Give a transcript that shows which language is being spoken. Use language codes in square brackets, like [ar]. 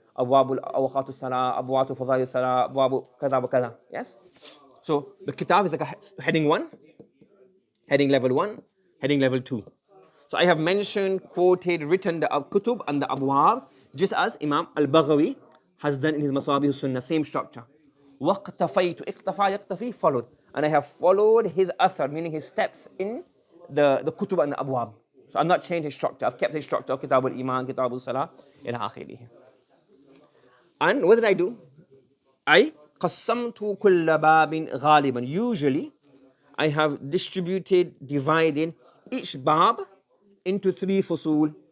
[en] Abwab al-Awqat al-Salah, Abwab al-Fadha'il al-Salah, Abwab kada wa kada. Yes? So the kitab is like a heading 1, heading level 1, heading level 2. So I have mentioned, quoted, written the kutub and the abwab, just as Imam al-Baghawi has done in his Masabih Sunnah, same structure. [ar] وَاقْتَفَيْتُ, اقْتَفَى يَقْتَفِي, followed. [en] And I have followed his athar, meaning his steps in the kutub and the abwab. So I've not changed his structure. I've kept his structure, kitab al-Iman, kitab al-Salah, ila akhirih. And what did I do? I [ar] قَسَّمْتُ كُلَّ بَابٍ غَالِبًا. [en] Usually, I have divided each bab into 3 fusul.